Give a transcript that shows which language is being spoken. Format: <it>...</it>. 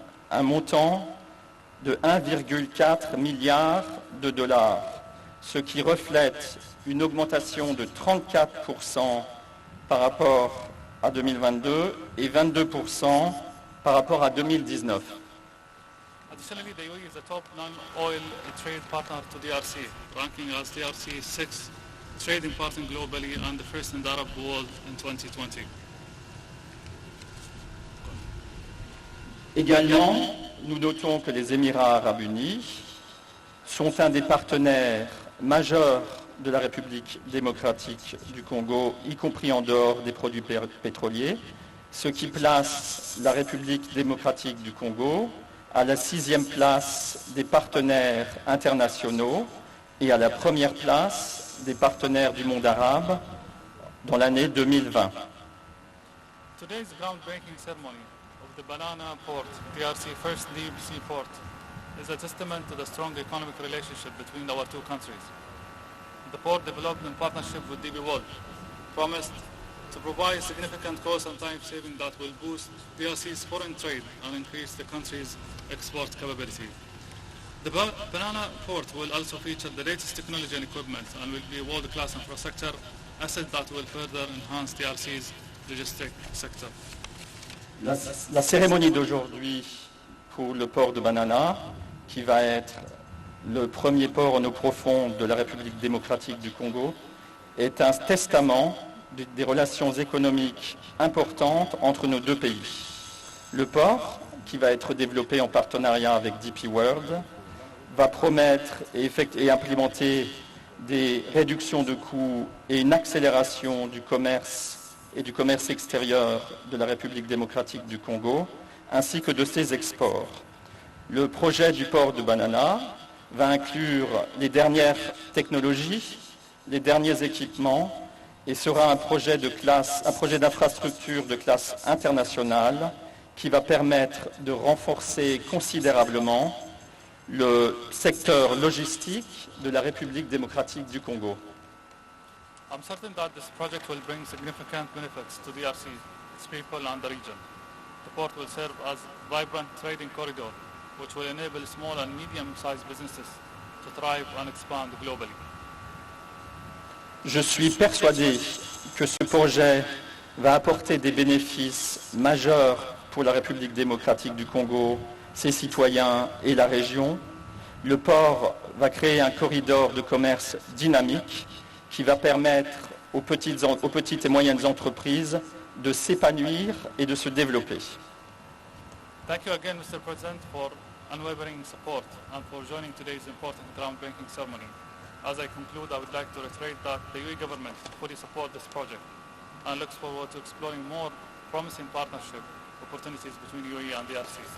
<fr>un montant de 1,4 milliard de dollars, ce qui reflète une augmentation de 34% par rapport à 2022 et 22% par rapport à 2019.</fr> <en>Additionally, the UAE is the top non-oil trade partner to DRC, ranking as DRC's sixth trading partner globally and the first in the Arab world in 2020.</en> <fr>Également, nous notons que les Émirats arabes unis sont un des partenaires majeurs de la République démocratique du Congo, y compris en dehors des produits pétroliers. ce qui place la République démocratique du Congo à la 6e place des partenaires internationaux et à la première place des partenaires du monde arabe dans l'année 2020.</fr> <en>Today's groundbreaking ceremony of the Banana Port, DRC first deep sea port, is a testament to the strong economic relationship between our two countries. The port, developed in partnership with DP World, promised to provide significant cost and time saving that will boost DRC's foreign trade and increase the country's export capability. The Banana Port will also feature the latest technology and equipment and will be a world-class infrastructure asset that will further enhance DRC's logistic sector.</en> <fr>La cérémonie d'aujourd'hui pour le port de Banana, qui va être le premier port en eau profonde de la République démocratique du Congo, est un testament des relations économiques importantes entre nos deux pays. Le port, qui va être développé en partenariat avec DP World, va promettre et implémenter des réductions de coûts et une accélération du commerce et du commerce extérieur de la République démocratique du Congo, ainsi que de ses exports. Le projet du port de Banana va inclure les dernières technologies, les derniers équipements et sera un projet d'infrastructure de classe internationale qui va permettre de renforcer considérablement le secteur logistique de la République démocratique du Congo.</fr> <en>I'm certain that this project will bring significant benefits to DRC, its people and the region. The port will serve as a vibrant trading corridor, which will enable small and medium-sized businesses to thrive and expand globally.</en> <fr>Je suis persuadé que ce projet va apporter des bénéfices majeurs pour la République démocratique du Congo, ses citoyens et la région. Le port va créer un corridor de commerce dynamique qui va permettre aux petites et moyennes entreprises de s'épanouir et de se développer.</fr> <en>Thank you again, Mr. President, for unwavering support and for joining today's important groundbreaking ceremony. As I conclude, I would like to reiterate that the UAE government fully supports this project and looks forward to exploring more promising partnership opportunities between UAE and DRC.</en>